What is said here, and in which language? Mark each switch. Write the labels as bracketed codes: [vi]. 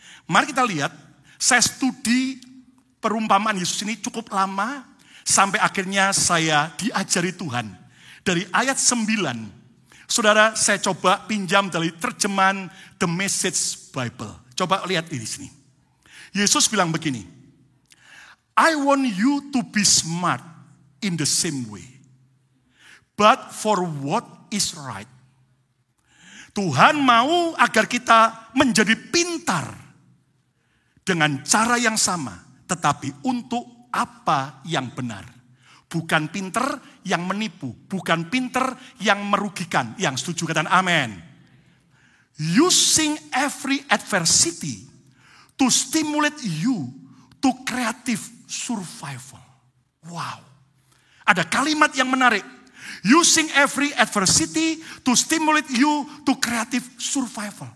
[id] Mari kita lihat, saya studi perumpamaan Yesus ini cukup lama. Sampai akhirnya saya diajari Tuhan. Dari ayat 9. Saudara, saya coba pinjam dari terjemahan The Message Bible. Coba lihat di sini. Yesus bilang begini. [en] I want you to be smart in the same way. But for what is right. [id] Tuhan mau agar kita menjadi pintar. Dengan cara yang sama. Tetapi untuk apa yang benar. Bukan pinter yang menipu. Bukan pinter yang merugikan. Yang setuju katakan amin. [en] Using every adversity to stimulate you to creative survival. Wow. [id] Ada kalimat yang menarik. Using every adversity to stimulate you to creative survival.